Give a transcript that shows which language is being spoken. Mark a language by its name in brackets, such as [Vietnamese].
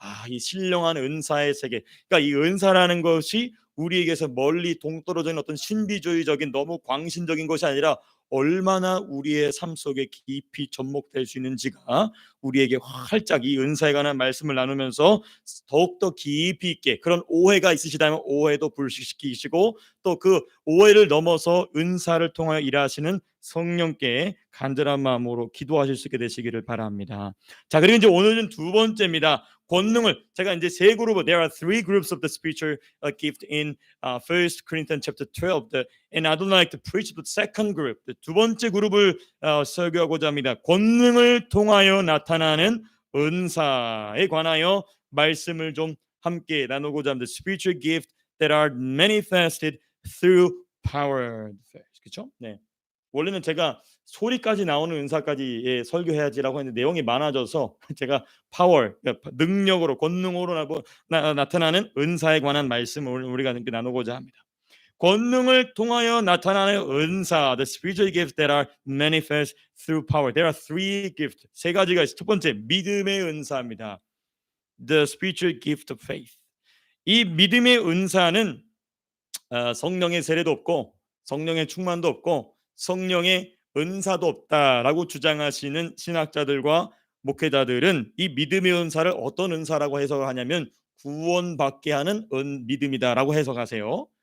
[Korean] 이 신령한 은사의 세계, 그러니까 이 은사라는 것이 우리에게서 멀리 동떨어져 있는 어떤 신비주의적인 너무 광신적인 것이 아니라 얼마나 우리의 삶 속에 깊이 접목될 수 있는지가 우리에게 활짝 이 은사에 관한 말씀을 나누면서 더욱더 깊이 있게, 그런 오해가 있으시다면 오해도 불식시키시고 또 그 오해를 넘어서 은사를 통하여 일하시는 성령께 간절한 마음으로 기도하실 수 있게 되시기를 바랍니다. 자, 그리고 이제 오늘은 두 번째입니다. 권능을, 제가 이제 세 그룹, [English] there are three groups of the spiritual gift in 1 Corinthians chapter 12, and I don't like to preach the second group. [Korean] 두 번째 그룹을 설교하고자 합니다. 권능을 통하여 나타나는 은사에 관하여 말씀을 좀 함께 나누고자 합니다. [English] Spiritual gift that are manifested through power. [Korean] 그렇죠? 네. 원래는 제가 소리까지 나오는 은사까지 설교해야지라고 했는데 내용이 많아져서 제가 파워, 능력으로, 권능으로 나타나는 은사에 관한 말씀을 우리가 나누고자 합니다. 권능을 통하여 나타나는 은사, [English] the spiritual gifts that are manifest through power. There are three gifts. [Korean] 세 가지가 있어요. 첫 번째, 믿음의 은사입니다. [English] The spiritual gift of faith. [Korean] 이 믿음의 은사는 성령의 세례도 없고 성령의 충만도 없고 성령의 은사도 없다라고 주장하시는 신학자들과 목회자들은 이 믿음의 은사를 어떤 은사라고 해석을 하냐면 구원받게 하는 믿음이다라고 해석하세요.